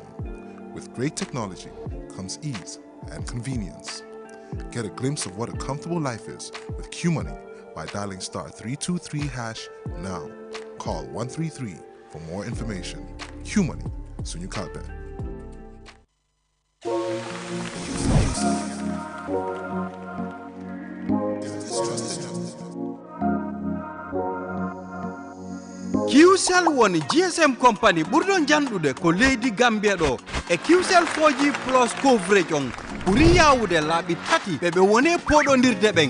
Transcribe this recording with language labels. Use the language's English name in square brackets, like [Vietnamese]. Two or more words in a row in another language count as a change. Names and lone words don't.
[English] With great technology comes ease and convenience. Get a glimpse of what a comfortable life is with QMoney by dialing *323# now. Call 133 for more information. QMoney, Sunyu Kalpe. [Fula] QCell woni [English] GSM company [Fula] ɓurɗon janɗude ko leydi Gambia ɗo e QCell 4G [English] plus coverage [Fula] on ɓuri yawude laaɓi tati ɓe woni poɗodirde ɓen.